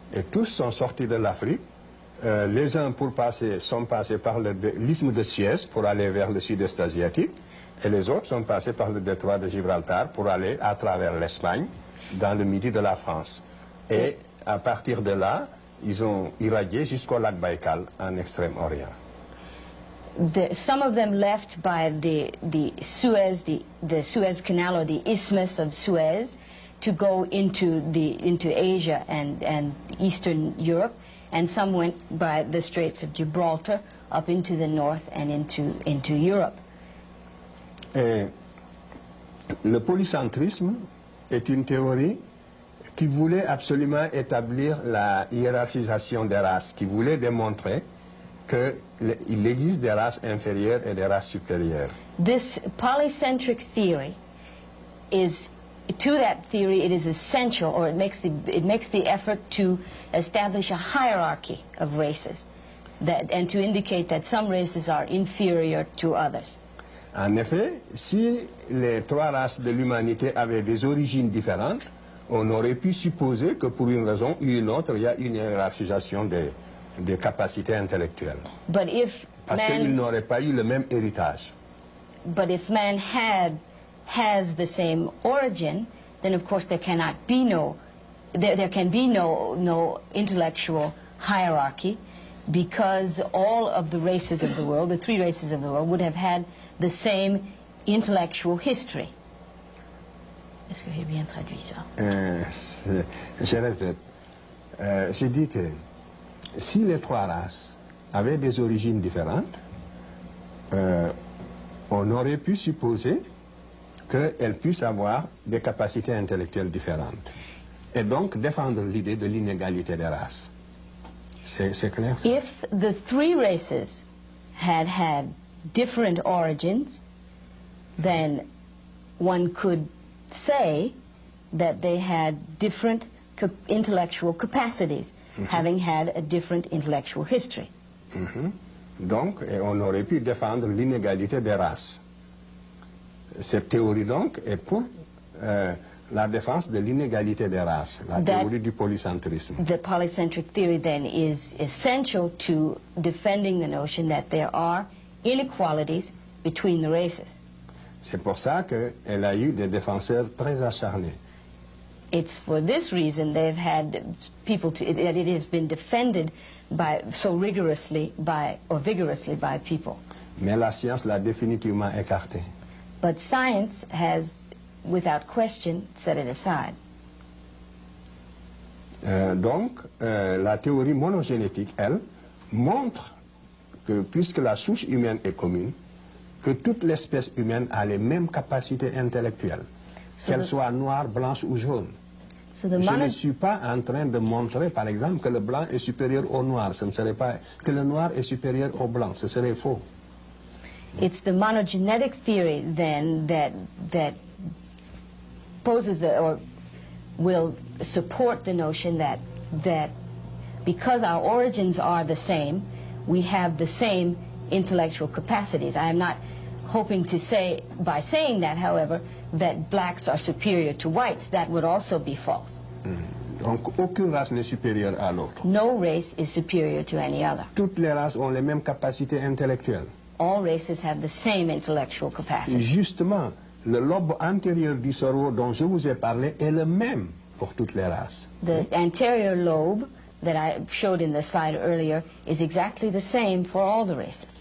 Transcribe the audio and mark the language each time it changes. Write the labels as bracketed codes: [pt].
[fr] Et tous sont sortis de l'Afrique. Les uns sont passés par l'isthme de Suez pour aller vers le sud-est asiatique, et les autres sont passés par le détroit de Gibraltar pour aller à travers l'Espagne, dans le midi de la France. Et à partir de là, ils ont irradié jusqu'au lac Baïkal, en Extrême-Orient. [en] Some of them left by the Suez, the Suez Canal, or the Isthmus of Suez, to go into Asia and Eastern Europe, and some went by the Straits of Gibraltar up into the north and into Europe. [fr] Et le polycentrisme est une théorie qui voulait absolument établir la hiérarchisation des races, qui voulait démontrer qu'il existe des races inférieures et des races supérieures. [en] This polycentric theory is, to that theory, it is essential, or it makes the effort to establish a hierarchy of races. and to indicate that some races are inferior to others. [fr] En effet, si les trois races de l'humanité avaient des origines différentes, on aurait pu supposer que pour une raison ou une autre, il y a une hiérarchisation des capacités intellectuelles. [en] But if [fr] Parce qu'ils n'auraient pas eu le même héritage. [en] But if man has the same origin, then of course there cannot be there can be no intellectual hierarchy, because all of the races of the world, the three races of the world, would have had the same intellectual history. [fr] Est-ce que j'ai bien traduit ça? Je répète, je dis que si les trois races avaient des origines différentes, on aurait pu supposer qu'elles puissent avoir des capacités intellectuelles différentes. Et donc défendre l'idée de l'inégalité des races. C'est clair ça? [en] If the three races had different origins, then one could say that they had different intellectual capacities, having had a different intellectual history. [fr] Donc, on aurait pu défendre l'inégalité des races. Cette théorie, donc, est pour la défense de l'inégalité des races, la théorie du polycentrisme. [en] The polycentric theory, then, is essential to defending the notion that there are inequalities between the races. [fr] C'est pour ça qu'elle a eu des défenseurs très acharnés. [en] It's for this reason they've had people that it has been defended so vigorously by people. [fr] Mais la science l'a définitivement écarté. [en] But science has, without question, set it aside. [fr] Donc, la théorie monogénétique, elle, montre que puisque la souche humaine est commune, que toute l'espèce humaine a les mêmes capacités intellectuelles, qu'elles soient noires, blanches ou jaunes. Je ne suis pas en train de montrer, par exemple, que le blanc est supérieur au noir. Ce ne serait pas que le noir est supérieur au blanc. Ce serait faux. [en] It's the monogenetic theory, then, that poses or will support the notion that because our origins are the same, we have the same intellectual capacities. I am not hoping to say, by saying that, however, that blacks are superior to whites. That would also be false. [fr] Donc, aucune race n'est supérieure à l'autre. [en] No race is superior to any other. [fr] Toutes les races ont les mêmes capacités intellectuelles. [en] All races have the same intellectual capacity. [fr] Justement, le lobe antérieur du cerveau dont je vous ai parlé est le même pour toutes les races. [en] The anterior lobe that I showed in the slide earlier is exactly the same for all the races.